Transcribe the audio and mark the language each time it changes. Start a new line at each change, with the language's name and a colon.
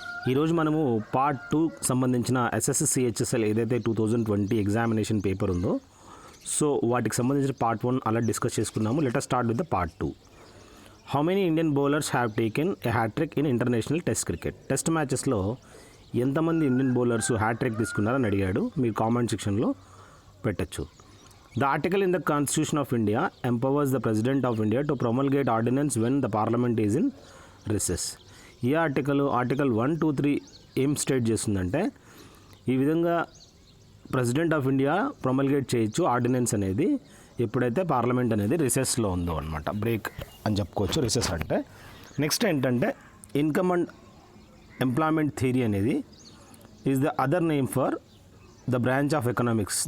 Telugu: ఈరోజు మనము పార్ట్ 2 సంబంధించిన ఎస్ఎస్సి సిహెచ్ఎస్ఎల్ ఏదైతే 2020 ఎగ్జామినేషన్ పేపర్ ఉందో, సో వాటికి సంబంధించిన పార్ట్ 1 అలా డిస్కస్ చేసుకున్నాము.
English: Let us start with the part 2. How many Indian bowlers have taken a hat-trick in international test cricket?
Telugu: Test మ్యాచెస్లో ఎంతమంది ఇండియన్ బౌలర్స్ హ్యాట్రిక్ తీసుకున్నారని అడిగాడు. మీరు కామెంట్ సెక్షన్లో పెట్టచ్చు.
English: The article in the Constitution of India empowers the President of India to promulgate ordinance when the Parliament is in recess.
Telugu: ఈ article 123 ఏం state చేస్తుందంటే, ఈ విధంగా ప్రెసిడెంట్ ఆఫ్ ఇండియా ప్రొమల్గేట్ చేయొచ్చు ఆర్డినెన్స్ అనేది ఎప్పుడైతే పార్లమెంట్ అనేది రిసెస్లో ఉందో అనమాట. బ్రేక్ అని చెప్పుకోవచ్చు రిసెస్ అంటే. నెక్స్ట్ ఏంటంటే, ఇన్కమ్ అండ్ ఎంప్లాయ్మెంట్ థియరీ అనేది is the other name for the branch of economics.